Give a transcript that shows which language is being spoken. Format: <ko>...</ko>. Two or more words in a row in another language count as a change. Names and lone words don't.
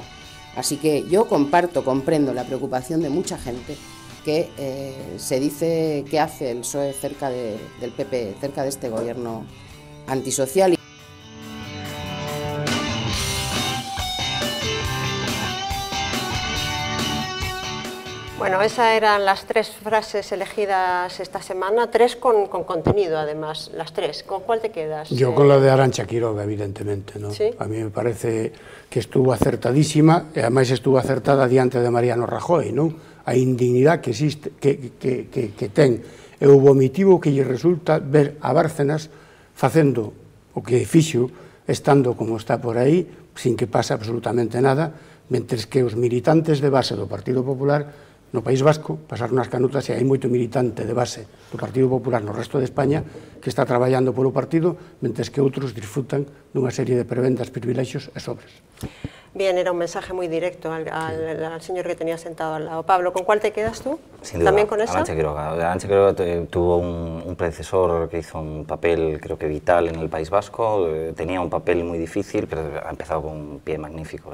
<es>Así que yo comprendo la preocupación de mucha gente que se dice que hace el PSOE cerca del PP, cerca de este gobierno antisocial. Bueno, esas eran las 3 frases elegidas esta semana, 3 con contenido además, las 3. ¿Con cuál te quedas? Yo con la de Arantxa Quiroga, evidentemente, ¿no? ¿Sí? A mí me parece que estuvo acertadísima,</es> <gl>e ademais estuvo acertada diante de Mariano Rajoy, non? A indignidade que existe, que ten, e o vomitivo que lle resulta ver a Bárcenas facendo o que fixo, estando como está por aí, sin que pase absolutamente nada, mentres que os militantes de base do Partido Popular no País Vasco pasaron as canutas e hai moito militante de base do Partido Popular no resto de España que está traballando polo partido, mentres que outros disfrutan dunha serie de prebendas, privilexios e sobres.</gl> <es>Bien, era un mensaje muy directo al señor que tenía sentado al lado. Pablo, ¿con cuál te quedas tú? Sin duda, ¿también con esa? Arantxa Quiroga tuvo un predecesor que hizo un papel, creo que vital en el País Vasco, tenía un papel muy difícil, pero ha empezado con un pie magnífico.</es>